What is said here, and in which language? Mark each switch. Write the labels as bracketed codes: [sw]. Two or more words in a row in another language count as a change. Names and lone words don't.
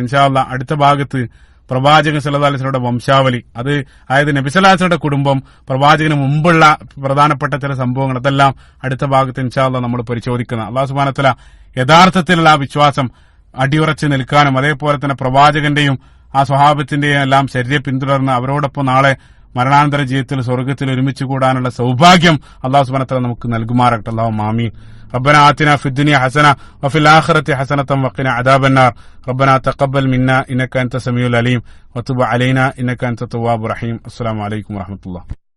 [ar] إن شاء الله [ml] അടുത്ത ഭാഗത്ത് പ്രവാചകൻ [ar] صلى الله عليه وسلم [ml] വംശാവലി, അത് അതായത് നബി [ar] صلى الله عليه وسلم [ml] കുടുംബം, പ്രവാചകന് മുമ്പുള്ള പ്രധാനപ്പെട്ട ചില സംഭവങ്ങൾ, അതെല്ലാം അടുത്ത ഭാഗത്ത് [ar] إن شاء الله [ml] നമ്മൾ പരിശോധിക്കുന്നത്. [ar] الله سبحانه وتعالى [ml] യഥാർത്ഥത്തിലുള്ള ആ വിശ്വാസം അടിയുറച്ച് നിൽക്കാനും അതേപോലെ തന്നെ പ്രവാചകന്റെയും ആ സ്വഹാബത്തിന്റെയും എല്ലാം ശരീരം പിന്തുടർന്ന് അവരോടൊപ്പം നാളെ മരണാനന്തര ജീവിതത്തിൽ സ്വർഗ്ഗത്തിൽ ഒരുമിച്ച് കൂടാനുള്ള സൗഭാഗ്യം [ar] الله سبحانه وتعالى [ml] നമുക്ക് നൽകുമാറാകട്ടെ. [ar] اللهم آمين. ربنا آتنا في الدنيا حسنة وفي الآخرة حسنة وقنا عذاب النار. ربنا تقبل منا إنك أنت السميع العليم وتب علينا إنك أنت التواب الرحيم. السلام عليكم ورحمة الله.